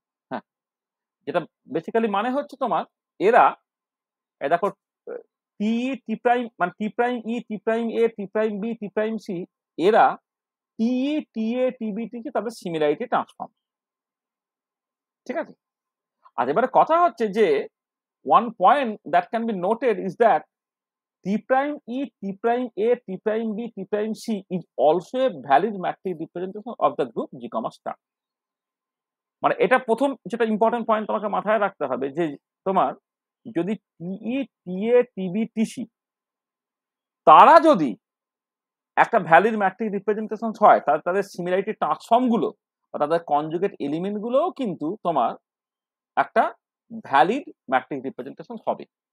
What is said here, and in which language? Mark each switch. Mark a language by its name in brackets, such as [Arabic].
[Bangla] হ্যাঁ, যেটা বেসিক্যালি মানে হচ্ছে তোমার এরা দেখো টি টি প্রাইম মানে টি প্রাইম ই টি প্রাইম এ টি prime B T prime C, এরা টি টি এ টি বি টি তাদের সিমিলারিটি ট্রান্সফর্ম। ঠিক আছে, আর এবারে কথা হচ্ছে যে [English] one point that can be noted is that T prime E, T prime A, T prime B, T prime C is also a valid matrix representation of the group G, star. [Bangla] মানে এটা প্রথম যেটা important point তোমাকে মাথায় রাখতে হবে, যে তোমার যদি টিই টিএ টিবি টিসি তারা যদি একটা ভ্যালিড ম্যাট্রিক্স রিপ্রেজেন্টেশন হয়, তাহলে তাদের সিমিলারিটি ট্রান্সফর্ম গুলো বা তাদের কনজুগেট এলিমেন্ট গুলোও কিন্তু তোমার একটা ভ্যালিড ম্যাট্রিক্স রিপ্রেজেন্টেশন হবে।